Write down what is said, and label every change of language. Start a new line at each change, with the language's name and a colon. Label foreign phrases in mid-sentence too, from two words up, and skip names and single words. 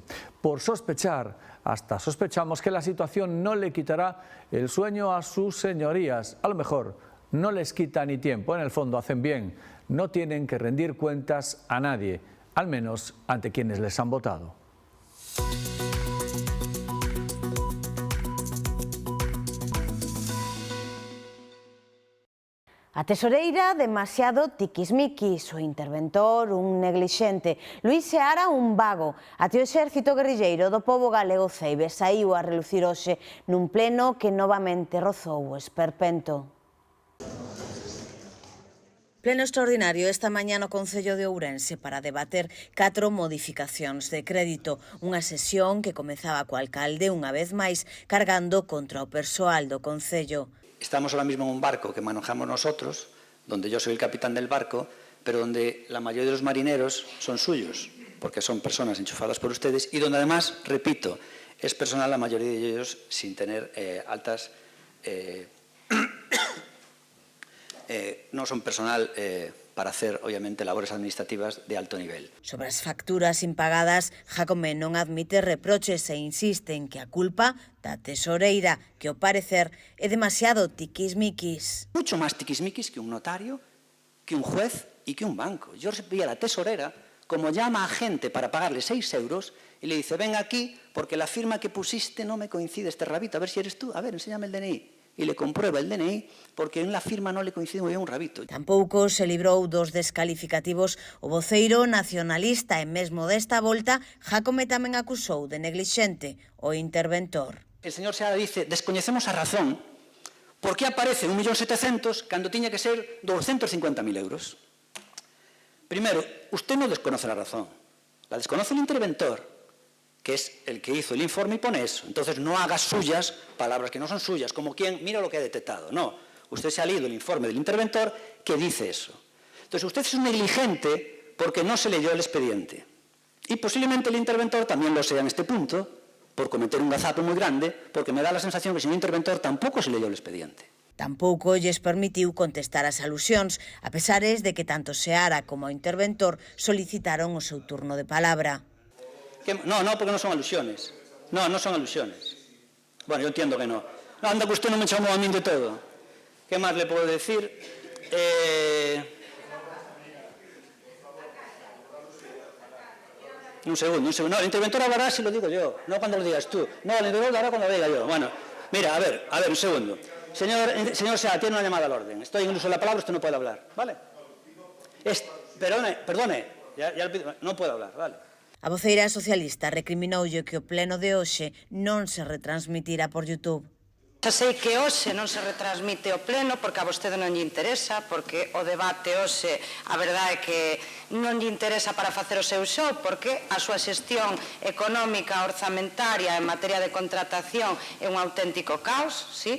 Spanish: Por sospechar, hasta sospechamos que la situación no le quitará el sueño a sus señorías. A lo mejor no les quita ni tiempo, en el fondo hacen bien, no tienen que rendir cuentas a nadie, al menos ante quienes les han votado.
Galician: A tesoreira, demasiado tiquismiquis, o interventor, un neglixente, Luís Seara, un vago. Até o exército guerrilleiro do pobo galego Ceibe saiu a relucir hoxe nun pleno que novamente rozou o esperpento. Pleno extraordinario esta mañá no Concello de Ourense para debater 4 modificacións de crédito. Unha sesión que comezaba co alcalde unha vez máis cargando contra o persoal do Concello.
Spanish: Estamos ahora mismo en un barco que manejamos nosotros, donde yo soy el capitán del barco, pero donde la mayoría de los marineros son suyos, porque son personas enchufadas por ustedes y donde además, repito, es personal la mayoría de ellos sin tener altas... no son personal para hacer, obviamente, labores administrativas de alto nivel.
Galician: Sobre as facturas impagadas, Jácome non admite reproches e insiste en que a culpa da tesoreira, que ao parecer é demasiado tiquismiquis.
Spanish: Mucho más tiquismiquis que un notario, que un juez y que un banco. Yo vi a la tesorera como llama a gente para pagarle 6 euros y le dice, ven aquí porque la firma que pusiste no me coincide este rabito, a ver si eres tú, a ver, enséñame el DNI. Y le comprueba el DNI porque en la firma no le coincide muy bien un rabito.
Galician: Tampouco se librou dos descalificativos o voceiro nacionalista e mesmo desta volta Jácome tamén acusou de neglixente o interventor.
Spanish: El señor Seara dice,
Galician: descoñecemos a razón por que aparece 1.700.000 cando tiña que ser 250.000 euros.
Spanish: Primero, usted no desconoce la razón, la desconoce el interventor, que es el que hizo el informe y pone eso. Entonces no haga suyas palabras que no son suyas, como quien mira lo que ha detectado. No, usted se ha leído el informe del interventor que dice eso. Entonces usted es un negligente porque no se leyó el expediente. Y posiblemente el interventor también lo sea en este punto, por cometer un gazapo muy grande, porque me da la sensación que el señor interventor tampoco se leyó el expediente.
Galician: Tampouco lles permitiu contestar as alusións, a pesares de que tanto Seara como o interventor solicitaron o seu turno de palabra.
Spanish: No, porque no son alusiones. No son alusiones. Bueno, yo entiendo que no. No, anda que usted no me
Galician: chamou a min
Spanish: de todo. ¿Qué más le puedo decir? Un segundo. No, el interventor hablará si lo digo yo, no cuando lo digas tú. No, el interventor hablará cuando lo diga yo. Bueno, mira, a ver, un segundo. Señor Seara, tiene una llamada al orden. Estoy en uso de la palabra, usted no puede hablar, ¿vale? Perdone, ya no puedo hablar, ¿vale?
Galician: A voceira socialista recriminoulle que o pleno de hoxe non se retransmitira por YouTube. Xa sei que hoxe non se retransmite o pleno porque a vostede non lle interesa, porque o debate hoxe a verdade é que non lle interesa para facer o seu show, porque a súa xestión económica orzamentaria en materia de contratación é un auténtico caos, sí?